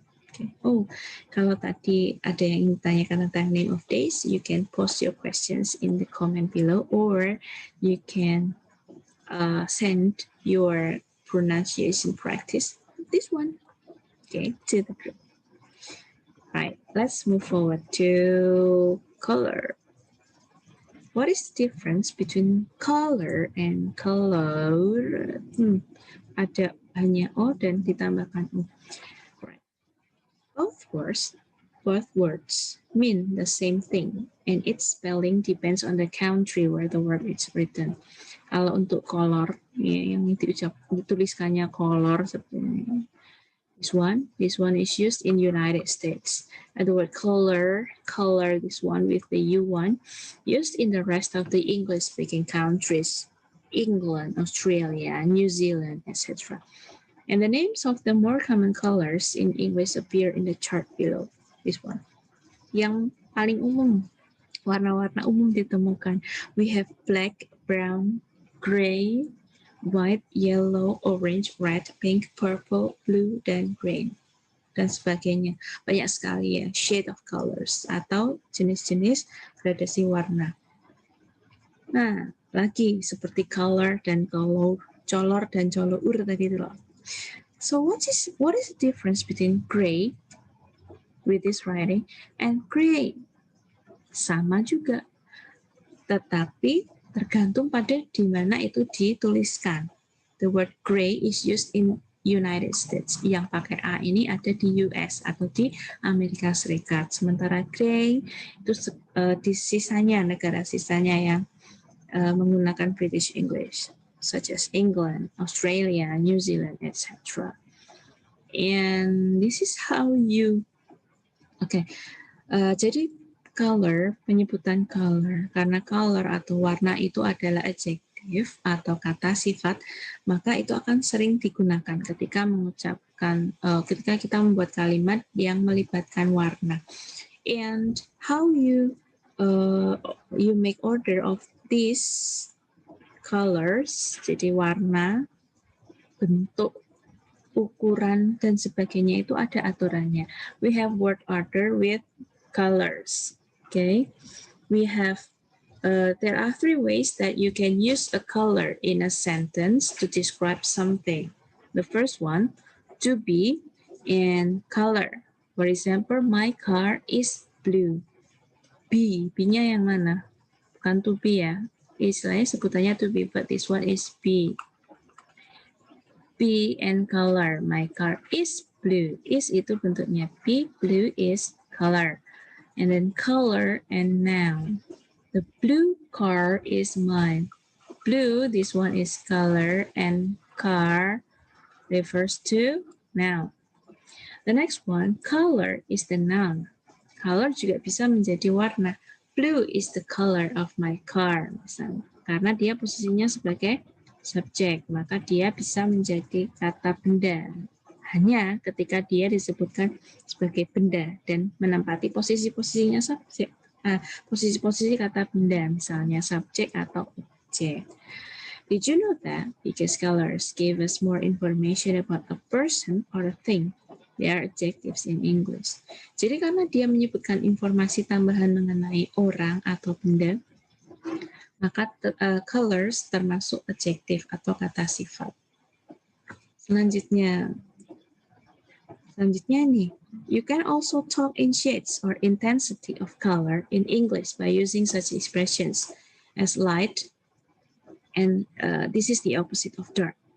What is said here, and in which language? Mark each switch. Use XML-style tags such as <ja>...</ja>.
<en>Okay. Oh,</en> <id>kalau tadi ada yang ditanyakan tentang</id> <en>name of days, you can post your questions in the comment below, or you can send your pronunciation practice, this one, okay, to the group. Right, let's move forward to color. What is the difference between color and color?</en> <id>Ada hanya O dan ditambahkan U.</id> <en>Right. Both words mean the same thing, and its spelling depends on the country where the word is written.</en> <id>Kalau untuk color, ya, yang dituliskannya color seperti ini.</id> <en>This one is used in United States. And the word color, this one with the U one, used in the rest of the English-speaking countries, England, Australia, New Zealand, etc. And the names of the more common colors in English appear in the chart below. This one.</en> <id>Yang paling umum, warna-warna umum ditemukan.</id> <en>We have black, brown, gray, white, yellow, orange, red, pink, purple, blue, dan green, dan sebagainya.</en> <id>Banyak sekali ya, shade of colors, atau jenis-jenis gradasi warna. Nah, lagi seperti color dan color, color dan color tadi itu loh.</id> <en>So what is the difference between gray with this writing and gray?</en> <id>Sama juga, tetapi tergantung pada di mana itu dituliskan.</id> <en>The word gray is used in United States.</en> <id>Yang pakai A ini ada di US atau di Amerika Serikat. Sementara gray itu di sisanya, negara sisanya yang menggunakan British English,</id> <en>such as England, Australia, New Zealand, etc. And this is how you,</en> <id>jadi color, penyebutan color, karena color atau warna itu adalah adjektif atau kata sifat, maka itu akan sering digunakan ketika mengucapkan, ketika kita membuat kalimat yang melibatkan warna.</id> <en>And how you make order of these colors,</en> <id>jadi warna, bentuk, ukuran, dan sebagainya itu ada aturannya.</id> <en>We have word order with colors. Okay, we have, there are 3 ways that you can use a color in a sentence to describe something. The first one, to be and color. For example, my car is blue.</en> <id>B-nya yang mana? Bukan to be ya. Istilahnya sebutannya to be,</id> <en>but this one is B. B and color. My car is blue. Is</en> <id>itu bentuknya</id> <en>B, blue is color. And then color and noun. The blue car is mine. Blue, this one is color, and car refers to noun. The next one, color is the noun.</en> <id>Color juga bisa menjadi warna.</id> <en>Blue is the color of my car,</en> <id>misalnya. Karena dia posisinya sebagai subjek, maka dia bisa menjadi kata benda. Hanya ketika dia disebutkan sebagai benda dan menempati posisi-posisinya subjek, posisi-posisi kata benda, misalnya subjek atau objek.</id> <en>Did you know that because colors give us more information about a person or a thing, They are adjectives in English.</en> <id>Jadi karena dia menyebutkan informasi tambahan mengenai orang atau benda, maka colors termasuk adjektif atau kata sifat. Selanjutnya nih,</id> <en>you can also talk in shades or intensity of color in English by using such expressions as light, and this is the opposite of dark.</en>